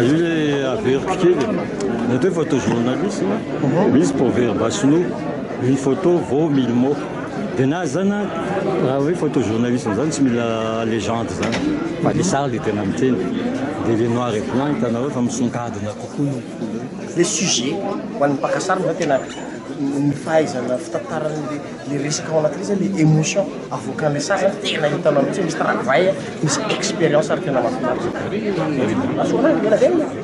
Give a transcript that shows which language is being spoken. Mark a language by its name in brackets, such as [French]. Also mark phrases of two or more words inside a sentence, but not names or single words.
[Malagasy] io le averiko kely natao photojournalisme misy [French] pour faire [Malagasy] basino [French] une photo vaut 1000 mots [Malagasy] de na zany raha hoe photojournalisme zany tsy mila légende zany fa le sary le tena miteny de le [French] noir et blanc [Malagasy] hitanao hoe fa misonkadina kokoa le sujet ho an'ny mpakasary zany tena ny fahaizana fitantarany le resaka ao anatin'izy le émotion avoakan'le sary zany tena hitanao mihitsy misy travail misy expérience ary tena mahafinaritra asoana ela velona